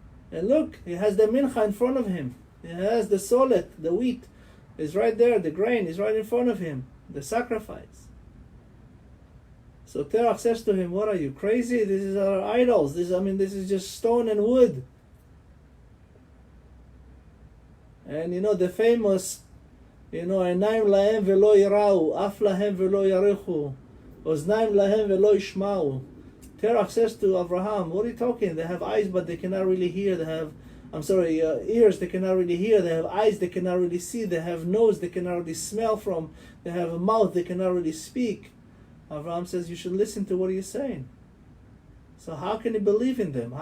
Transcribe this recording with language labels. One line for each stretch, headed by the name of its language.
English: And look, he has the mincha in front of him. He has the solet, the wheat is right there, the grain is right in front of him, the sacrifice. So Terach says to him, what are you, crazy? This is our idols. This is just stone and wood.
Hebrew: And the famous, עיניים להם ולא יראו, אף להם ולא יריחו, אוזניים להם ולא ישמעו.
English: Terach says to Abraham, what are you talking? They have eyes, but they cannot really hear. They have, ears, they cannot really hear. They have eyes, they cannot really see. They have nose, they cannot really smell from. They have a mouth, they cannot really speak. Abraham says, you should listen to what he's saying. So how can he believe in them?